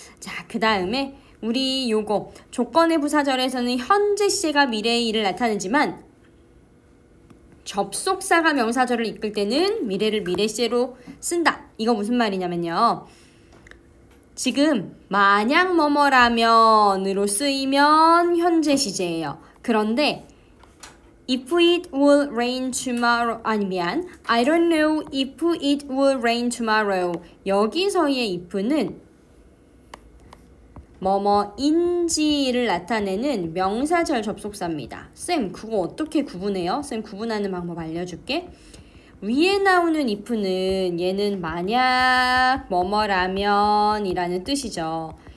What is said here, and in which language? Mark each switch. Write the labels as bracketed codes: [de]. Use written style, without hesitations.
[ko] 자, 그 다음에 우리 요거 조건의 부사절에서는 현재 시제가 미래의 일을 나타내지만 접속사가 명사절을 이끌 때는 미래를 미래 시제로 쓴다. 이거 무슨 말이냐면요, 지금 만약 뭐뭐라면으로 쓰이면 현재 시제예요. 그런데 [en] if it will rain tomorrow, [ko] 아니 미안, [en] I don't know if it will rain tomorrow. [ko] 여기서의 if는 뭐뭐인지를 나타내는 명사절 접속사입니다. 쌤, 그거 어떻게 구분해요? 쌤, 구분하는 방법 알려줄게. 위에 나오는 if는 얘는 만약 뭐뭐라면 이라는 뜻이죠.